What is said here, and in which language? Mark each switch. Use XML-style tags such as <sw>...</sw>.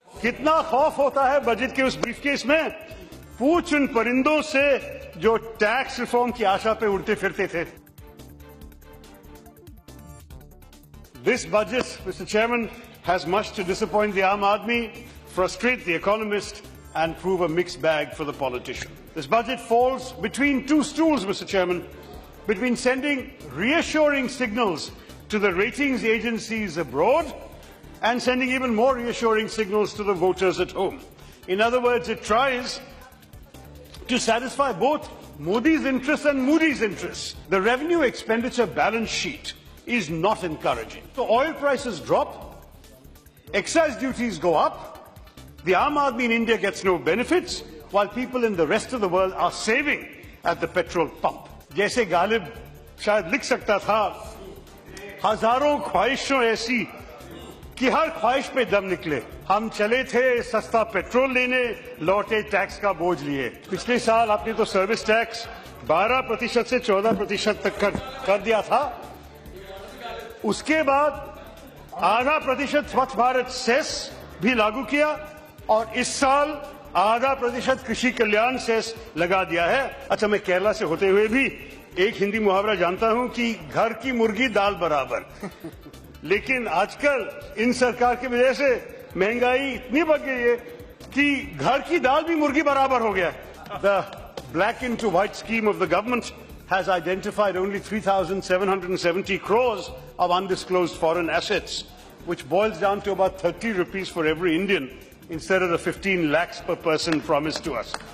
<hi>कितना खौफ होता है बजट के उस ब्रीफकेस में, पूछ उन परिंदों से जो टैक्स रिफॉर्म की आशा पे उड़ते फिरते थे।</hi> <en>This budget, Mr. Chairman, has much to disappoint the Aam Aadmi, frustrate the economist, and prove a mixed bag for the politician. This budget falls between two stools, Mr. Chairman, between sending reassuring signals to the ratings agencies abroad and sending even more reassuring signals to the voters at home. In other words, it tries to satisfy both Modi's interests and Moody's interests. The revenue expenditure balance sheet is not encouraging. So oil prices drop, excise duties go up, the Aam Aadmi in India gets no benefits, while people in the rest of the world are saving at the petrol pump.</en> <hi>जैसे गालिब शायद लिख सकता था, हजारों ख्वाहिशों ऐसी कि हर ख्वाहिश पे दम निकले, हम चले थे सस्ता पेट्रोल लेने, लौटे टैक्स का बोझ लिए। पिछले साल आपने तो सर्विस टैक्स 12% से 14% तक कर दिया था, उसके बाद 0.5% स्वच्छ भारत सेस भी लागू किया और इस साल 0.5% कृषि कल्याण सेस लगा दिया है। अच्छा, मैं केरला से होते हुए भी एक हिंदी मुहावरा जानता हूं कि घर की मुर्गी दाल बराबर। लेकिन आजकल इन सरकार की वजह से महंगाई इतनी बढ़ गई है कि घर की दाल भी मुर्गी बराबर हो गया।</hi> <en>The black into white scheme of the government has identified only 3,770 crores of undisclosed foreign assets, which boils down to about 30 rupees for every Indian instead of the 15 lakhs per person promised to us.</en>